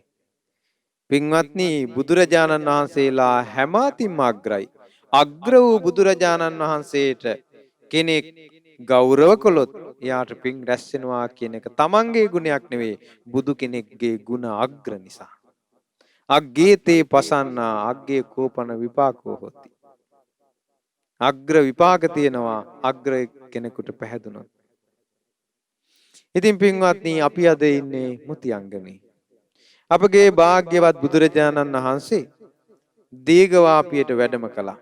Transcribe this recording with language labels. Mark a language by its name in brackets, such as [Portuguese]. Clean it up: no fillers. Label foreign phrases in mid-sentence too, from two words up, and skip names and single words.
[Sinhala] පින්වත්නි බුදුරජාණන් වහන්සේලා හැම අතින්ම අග්‍රයි. අග්‍ර වූ බුදුරජාණන් වහන්සේට කෙනෙක් ගෞරව කළොත් එයාට පින් රැස් වෙනවා කියන එක තමන්ගේ ගුණයක් නෙවෙයි බුදු කෙනෙක්ගේ ගුණ අග්‍ර නිසා. [Pali] අග්ගේතේ පසන්නා අග්ගේ කෝපන විපාකෝ හොති. [Sinhala] අග්‍ර විපාක තියෙනවා අග්‍ර කෙනෙකුට පැහැදුනොත්. ඉතින් පින්වත්නි අපි අද ඉන්නේ මුතියංගනේ. අපගේ භාග්‍යවත් බුදුරජාණන් වහන්සේ දීඝවාපියට වැඩම කළා.